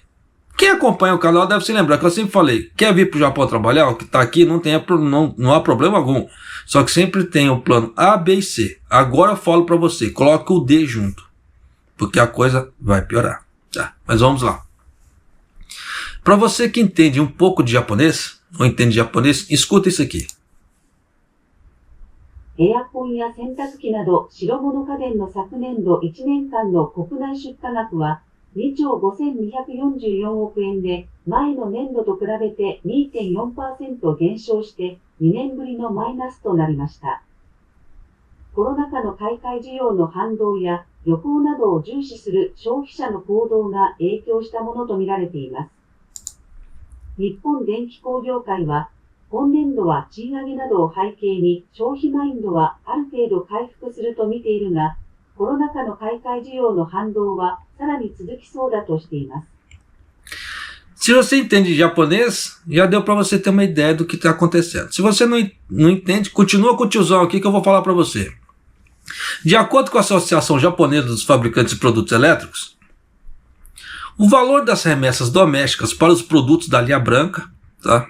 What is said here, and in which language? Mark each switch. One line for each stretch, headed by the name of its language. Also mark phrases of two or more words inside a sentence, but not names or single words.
Portuguese: Quem acompanha o canal deve se lembrar que eu sempre falei, quer vir para o Japão trabalhar, o que está aqui não há problema algum, só que sempre tem o plano A, B e C. Agora eu falo para você, coloque o D junto, porque a coisa vai piorar. Tá? Mas vamos lá. Para você que entende um pouco de japonês, ou entende japonês, escuta isso aqui.
Japanese: エアコンや洗濯機など白物家電の昨年度1年間の国内出荷額は2兆5244億円で前の年度と比べて 2.4% 減少して2年ぶりのマイナスとなりました。コロナ禍の買い替え需要の反動や旅行などを重視する消費者の行動が影響したものとみられています。日本電機工業会は今年度は賃上げなどを背景に消費マインドはある程度回復すると見ているが、コロナ禍の買い替え需要の反動はさらに続きそうだとしています。
Portuguese: Se você entende japonês, já deu para você ter uma ideia do que está acontecendo. Se você não entende, continua com o tiozão aqui que eu vou falar para você. De acordo com a Associação Japonesa dos Fabricantes de Produtos Elétricos, o valor das remessas domésticas para os produtos da linha branca, tá?